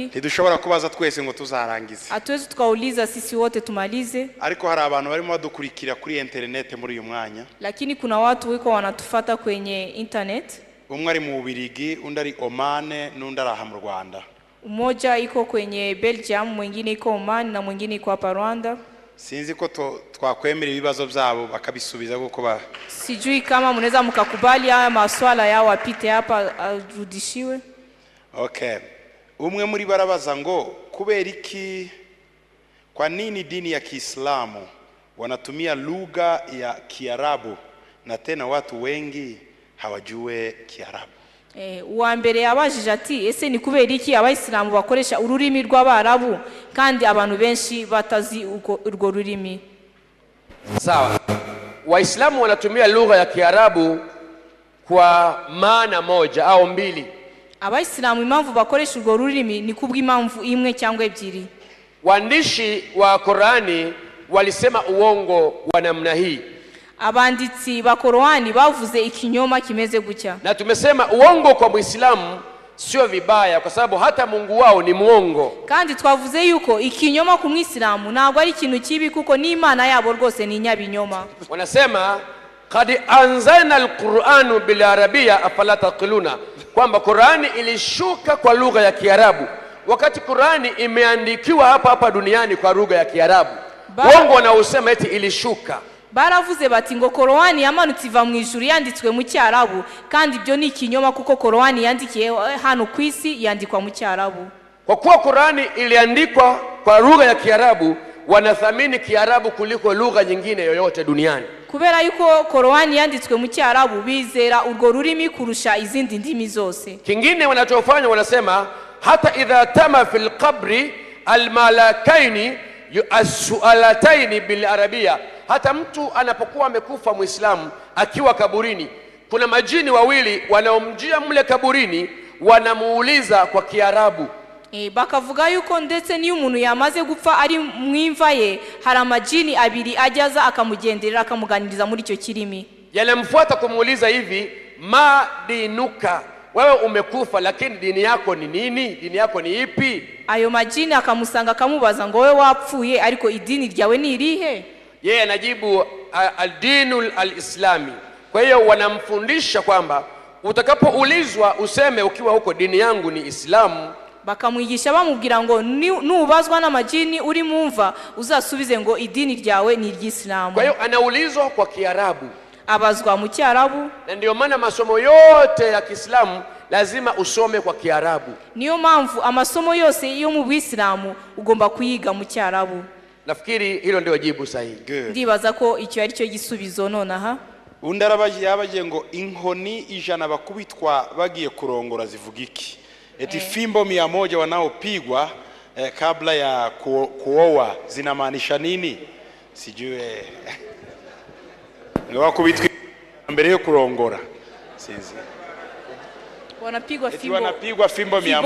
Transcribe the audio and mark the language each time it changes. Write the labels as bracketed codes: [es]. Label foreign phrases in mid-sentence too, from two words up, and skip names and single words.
[rw] Ntidushobora kubaza twese ngo tuzarangize. [sw] Hatuwezi tukauliza sisi wote tumalize. [rw] Ariko hari abantu barimo badukurikira kuri internet muri uyu mwanya. [sw] Lakini kuna watu wiko wanatufata kwenye internet. [rw] Umwe ari mu Bubiligi, undi ari Oman, n'undi ari aha mu Rwanda. [sw] Mmoja iko kwenye Belgium, mwingine iko Oman na mwingine iko hapa Rwanda. [rw] Sinzi ko twakwemera ibibazo byabo bakabisubiza kuko ba [sw] Sijui kama mnaweza mkakubali haya maswala yao apite hapa arudishiwe. [rw] Okay. Umwe muri barabaza ngo kubera iki, [sw] kwa nini dini ya Kiislamu wanatumia lugha ya Kiarabu na tena watu wengi hawajue Kiarabu? [rw] Uwa mbere yabajije ati ese ni kubera iki abayisilamu bakoresha ururimi rw'Abarabu kandi abantu benshi batazi urwo rurimi? [sw] Sawa. Waislamu wanatumia lugha ya Kiarabu kwa maana moja au mbili. [rw] Abayisilamu impamvu bakoresha urwo rurimi ni kubw'impamvu imwe cyangwa ebyiri. [sw] Waandishi wa Qur'ani walisema uongo wa namna hii. [rw] Abanditsi ba Qur'ani bavuze ikinyoma kimeze gutya. [sw] Na tumesema uongo kwa Muislamu sio vibaya kwa sababu hata Mungu wao ni muongo. [rw] Kandi twavuze yuko ikinyoma ku Mwisilamu ntabwo ari ikintu kibi kuko n'Imana yabo rwose ni nyabinyoma. [sw] Wanasema [ar] قد أنزلنا القرآن بالعربية أفلا تعقلون, [sw] kwamba Qur'ani ilishuka kwa lugha ya Kiarabu wakati Qur'ani imeandikiwa hapa duniani kwa lugha ya Kiarabu. Uongo wanaosema eti ilishuka. [rw] Baravuze bati ngo Qur'ani yamanutse iva mu ijuru yanditswe mu Cyarabu, kandi ibyo ni ikinyoma kuko Qur'ani yandikiye hano ku isi yandikwa mu Cyarabu. [sw] Kwa kuwa Qur'ani iliandikwa kwa lugha ya Kiarabu, wanathamini Kiarabu kuliko lugha nyingine yoyote duniani. [rw] Kubera yuko Qur'ani yanditswe mu Cyarabu bizera urwo rurimi kurusha izindi ndimi zose. [sw] Kingine wanachofanya wanasema hata [ar] إذا تم في القبر الملكين يسألانه بالعربية, [sw] hata mtu anapokuwa amekufa Muislamu akiwa kaburini, kuna majini wawili wanaomjia mle kaburini wanamuuliza kwa Kiarabu. [rw] Bakavuga yuko ndetse niyo umuntu yamaze gupfa ari mwimva ye hari amajini abiri ajyaza akamugenderera akamuganiriza muri icyo kirimi. [sw] Yanamfuata kumuuliza hivi, [ar] ما دينك, [sw] wewe umekufa lakini dini yako ni nini? Dini yako ni ipi? [rw] Ayo majini akamusanga akamubaza ngo wewe wapfuye ariko idini ryawe ni irihe? [sw] Yeye anajibu [ar] الدين الإسلامي. [sw] Kwa hiyo wanamfundisha kwamba utakapoulizwa useme ukiwa huko dini yangu ni Islamu. [rw] Bakamwigisha bamubwira ngo nubazwa n'amajini uri mumva uzasubize ngo idini ryawe ni iry'Islamu. [sw] Kwa hiyo anaulizwa kwa Kiarabu, [rw] abazwa mu Cyarabu. [sw] Na ndio maana masomo yote ya Kiislamu lazima usome kwa Kiarabu. [rw] Niyo mpamvu amasomo yose yo mu Bwisilamu ugomba kuyiga mu Cyarabu. [sw] Nafikiri hilo ndio jibu sahihi. [rw] Ndibaza ko icyo ari cyo gisubizo nonaha. Undi yabaje ngo inkoni 100 bakubitwa bagiye kurongora zivuga iki? [sw] Eti fimbo 100 wanaopigwa kabla ya kuoa zinamaanisha nini? Sijue. [rw] Ngo wakubitwa mbele yo kurongora. Sizi. [sw] Wanapigwa fimbo. Wanapigwa fimbo 100.